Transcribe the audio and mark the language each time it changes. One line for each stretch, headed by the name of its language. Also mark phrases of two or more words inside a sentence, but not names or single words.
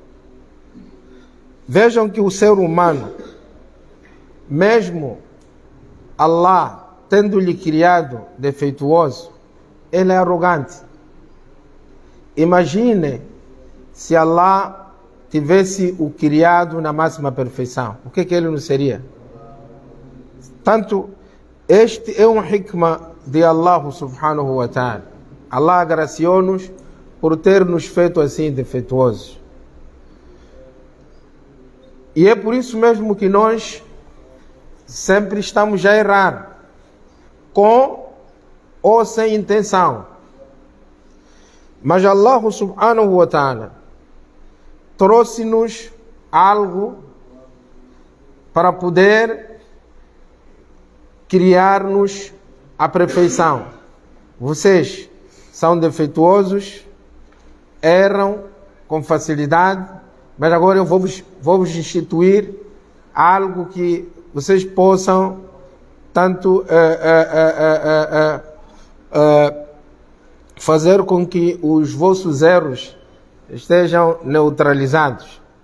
Portuguese: Vejam que o ser humano, mesmo Allah tendo-lhe criado defeituoso, ele é arrogante. Imagine se Allah tivesse o criado na máxima perfeição, o que ele não seria? Tanto, este é um hikmah de Allah
Arabic: سبحانه وتعالى.
Portuguese: Allah agraciou-nos por ter nos feito assim defeituosos. E é por isso mesmo que nós sempre estamos a errar, com ou sem intenção. Mas Allah
Arabic: سبحانه وتعالى
Portuguese: trouxe-nos algo para poder criar-nos a perfeição. Vocês são defeituosos, erram com facilidade, mas agora eu vou-vos instituir algo que vocês possam tanto fazer com que os vossos erros estejam neutralizados.